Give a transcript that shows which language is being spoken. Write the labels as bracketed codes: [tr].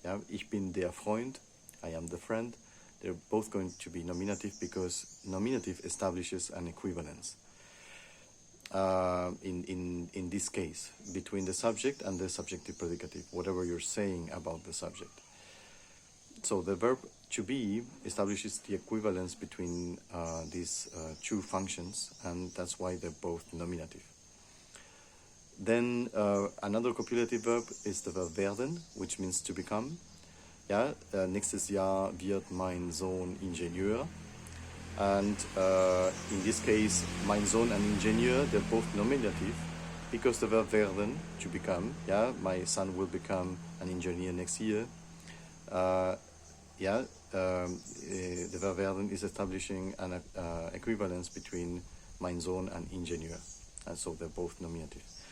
[de] Ich bin der Freund, [en] I am the friend. They're both going to be nominative because nominative establishes an equivalence in this case between the subject and the subjective predicative, whatever you're saying about the subject. So the verb to be establishes the equivalence between these two functions, and that's why they're both nominative. Then another copulative verb is the verb werden, which means to become. [de] Nächstes Jahr wird mein Sohn Ingenieur. [en] And in this case, mein Sohn and Ingenieur, they're both nominative because the verb werden, to become, my son will become an engineer next year. the verb werden is establishing an equivalence between mein Sohn and Ingenieur, and so they're both nominative.